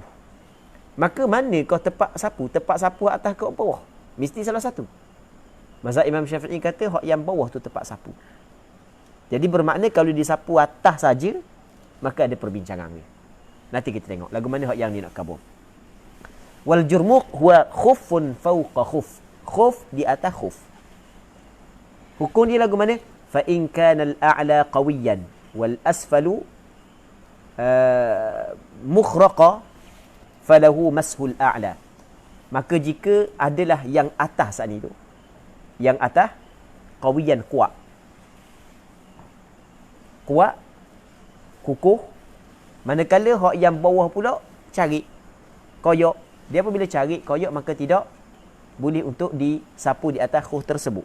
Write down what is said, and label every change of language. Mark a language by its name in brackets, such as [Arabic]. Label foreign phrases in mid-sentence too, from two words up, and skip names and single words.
[Malay] Maka mana kau tepak sapu atas ke bawah? Mesti salah satu. Mazhab Imam Syafi'i kata hak yang bawah tu tepak sapu. Jadi bermakna kalau disapu atas saja maka ada perbincangan ni. Nanti kita tengok lagu mana hak yang ni nak kabur. [Arabic] والجرموق هو خف فوق خف. [Malay] Khuff di atas khuff. Hukum dia lagu mana? [Arabic] فإن كان الأعلى قويا والأسفل مخرقا فله مسح الأعلى. [Malay] Maka jika adalah yang atas saat ni tu, yang atas qawiyan kuat, kukuh, manakala hak yang bawah pula carik, koyak. Dia apabila carik, koyak, maka tidak boleh untuk disapu di atas khuf tersebut.